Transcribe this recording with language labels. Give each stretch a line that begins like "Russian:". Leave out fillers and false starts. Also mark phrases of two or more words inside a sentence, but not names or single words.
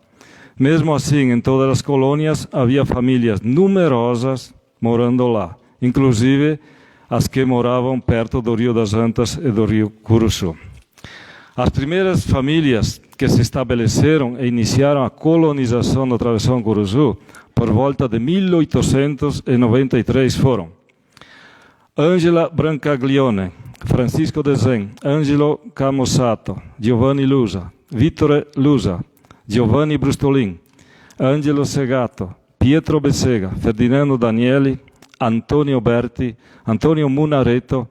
Portuguese: Mesmo assim, em todas as colônias havia famílias numerosas morando lá, inclusive as que moravam perto do Rio das Antas e do Rio Curuçu. As primeiras famílias que se estabeleceram e iniciaram a colonização do Travessão Curuçu por volta de 1893 foram Angela Brancaglione, Francisco de Zen, Angelo Camusato, Giovanni Lusa, Vittore Lusa, Giovanni Brustolin, Angelo Segato, Pietro Bessega, Ferdinando Danieli, Antonio Berti, Antonio Munareto,